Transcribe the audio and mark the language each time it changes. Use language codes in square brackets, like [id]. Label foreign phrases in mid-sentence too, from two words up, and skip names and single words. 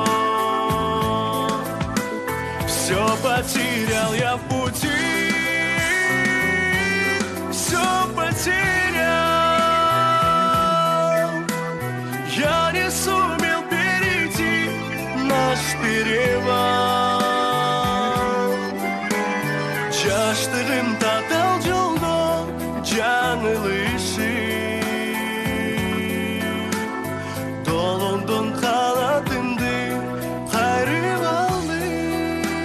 [ru] Все потерял я в пути, все потерял. Я не сумел перейти наш перевал. [ky] Жаштыгым татал жолдон жаңылышып, долондон канатымды кайрып алып.